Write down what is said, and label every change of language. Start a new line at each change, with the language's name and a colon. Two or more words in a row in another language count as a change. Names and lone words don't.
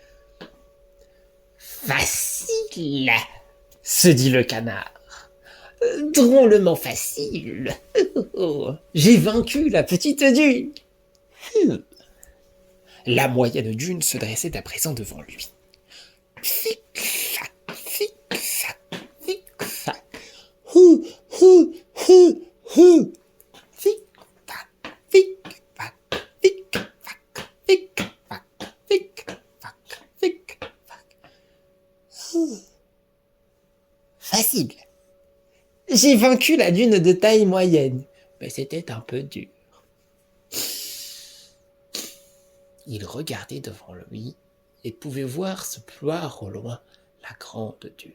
French: Facile, se dit le canard. Drôlement facile. J'ai vaincu la petite dune. La moyenne dune se dressait à présent devant lui. Fic-fac, fic-fac, fic-fac. Hou, hou, hou, hou. Fic-fac, fic-fac, fic-fac, fic-fac, fic-fac, fic-fac. Facile. J'ai vaincu la dune de taille moyenne, mais c'était un peu dur. Il regardait devant lui et pouvait voir se ploir au loin la grande dune.